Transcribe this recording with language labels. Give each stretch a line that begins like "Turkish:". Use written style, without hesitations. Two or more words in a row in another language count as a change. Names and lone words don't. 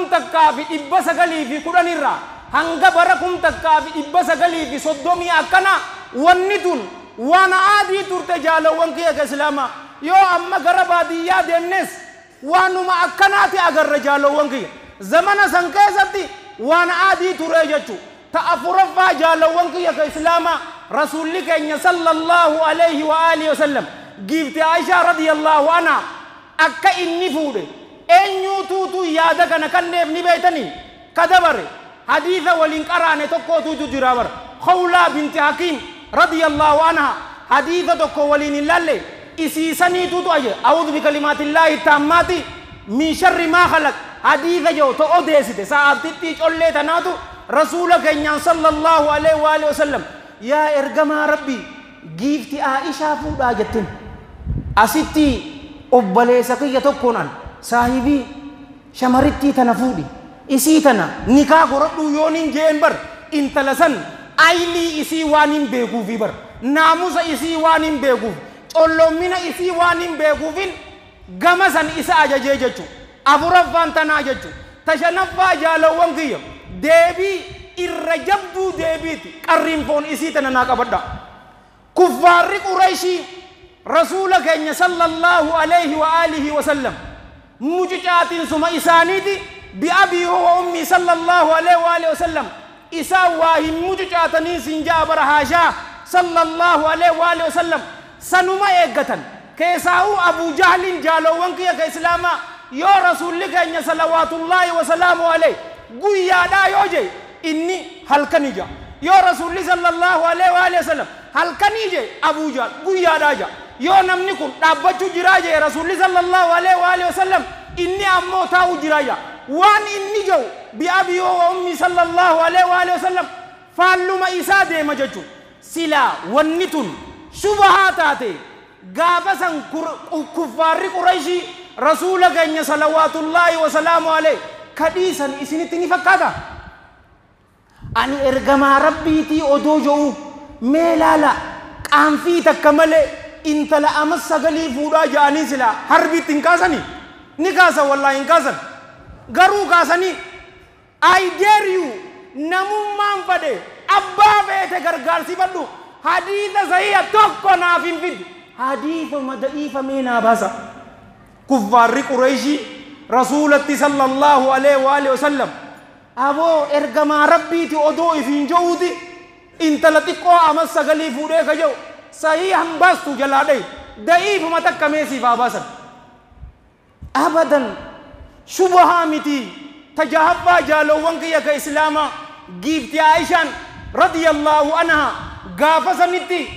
Oromo: 1910 irraa hanga bara 1930 akkana wanni tun waan aadii turte jaalawwan kiyya islaama yoo amma gara baadiyyaa deemnes waanuma akkanaati agarra jaalawwan kiyya zamana san keessatti waan aadii ture jechu ta'afuraffaa jaalawwan kiyya islaama rasuulli keenya
Arabic: صلى الله عليه وعلى آله وسلم
Oromo: giifti Aisha
Arabic: رضي الله عنها
Oromo: akka inni fuudhe eenyuutu yaada kana kanneef ni beeytanii kadabare haditha waliin qaraane tokkootu jira bar Khawla binti Hakim
Arabic: رضي الله عنها
Oromo: haditha tokko waliin ilalle isiisaniitutu aje
Arabic: أعوذ بكلمات الله التامات من شر ما خلق
Oromo: haditha jo to odeesite sa'aatitti collee tanaatu rasuula keenya
Arabic: صلى الله عليه وعلى آله وسلم
Oromo: yaa ergamaa rabbi giifti Aisha fuudhaa jettin asitti obboleessa kiyya tokkoon saahibii shamaritti tana fuudhi isii tana nikaa godhadhu yoonin jeen bar intala san ayli isii waan hin beekuufi bar naamusa isii waan hin beekuuf colloomina isii waan hin beekuufin gama san isa ajajee jechu afuraffaan tanaa jechu tashanaffaa jaalawwan kiyya deebii irra jabduu deebiiti qarriin foon isii tana naa qabadha kuffaarri Qurayshii rasuula keenya
Arabic: صلى الله عليه وعلى آله وسلم
Oromo: mucucaatiin suma isaaniiti
Arabic: بأبي وأمي صلى الله عليه وعلى آله وسلم
Oromo: isaa waa hin mucucaatanii sinjaa bara haashaa
Arabic: صلى الله عليه وعلى آله وسلم
Oromo: sanuma eeggatan keessaa'uu Abu Jahlin jaalawwan kiyya ka islaamaa yoo rasuulli keenya
Arabic: صلوات الله وسلامه عليه
Oromo: guyyaadhaa yoo je inni halkanii ja yoo rasuulli
Arabic: صلى الله عليه وعلى آله وسلم
Oromo: halkanii je Abu Jahl guyyaadhaa ja yoo namni kun dhaabbachuu jiraa je rasuulli sallallahu alayhi wa alihi wasallam inni ammoo taa'u jiraa ja waan inni jiru
Arabic: بأبي وأمي صلى الله عليه وعلى آله وسلم
Oromo: faalluma isaa deema jechuun silaa wanni tun shubahaa taate gaafa san kuffaarri Qurayshii rasuula keenya
Arabic: صلوات الله وسلامه عليه
Oromo: kadhiisan isinitti ni fakkaata ani ergamaa rabbiitii odoo jiru mee laala qaanfii takka malee intala amma 9 fuudhaa ja'anii silaa harbiitti hin kaasanii ni kaasan wallaahi hin kaasan garuu kaasanii
English: I dare you
Oromo: namummaan fadhe abbaa feete gargaarsifadhu hadiisa sahiha tokko naaf hin fiddu hadiisa da'iifa meenaa baasa kuffaarri Qurayshii rasuulatti
Arabic: صلى الله عليه وعلى آله وسلم
Oromo: aboo ergamaa rabbiiti odoo ifiin ja'uuti intala xiqqoo amma 9 fuudhee ka ja'u sahihan baastu jalaadhe da'iifuma takka meesiifaa baasan abadan shubahaa miti tajahabbaa jaalawwan kiyya ka islaamaa giifti Aishaan
Arabic: رضي الله عنها
Oromo: gaafa sanitti